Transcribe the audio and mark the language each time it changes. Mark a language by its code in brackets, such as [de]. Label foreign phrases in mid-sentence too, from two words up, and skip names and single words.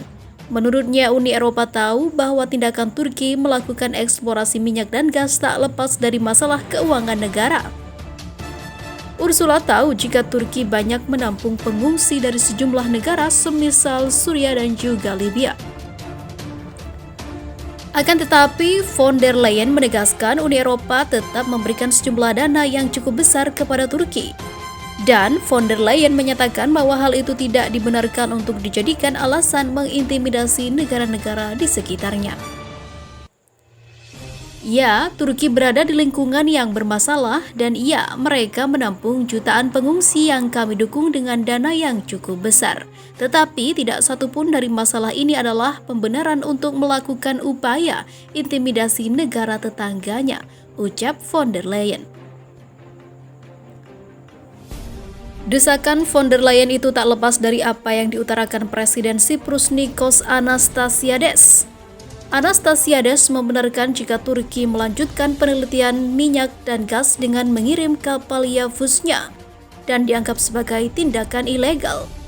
[id] Menurutnya, Uni Eropa tahu bahwa tindakan Turki melakukan eksplorasi minyak dan gas tak lepas dari masalah keuangan negara. Ursula tahu jika Turki banyak menampung pengungsi dari sejumlah negara semisal Suriah dan juga Libya. Akan tetapi, von der Leyen menegaskan Uni Eropa tetap memberikan sejumlah dana yang cukup besar kepada Turki. Dan von der Leyen menyatakan bahwa hal itu tidak dibenarkan untuk dijadikan alasan mengintimidasi negara-negara di sekitarnya. Ya, Turki berada di lingkungan yang bermasalah dan mereka menampung jutaan pengungsi yang kami dukung dengan dana yang cukup besar. Tetapi tidak satupun dari masalah ini adalah pembenaran untuk melakukan upaya intimidasi negara tetangganya, ucap von der Leyen. Desakan von der Leyen itu tak lepas dari apa yang diutarakan Presiden Siprus Nikos Anastasiades. Anastasiades membenarkan jika Turki melanjutkan penelitian minyak dan gas dengan mengirim kapal Yavuznya dan dianggap sebagai tindakan ilegal.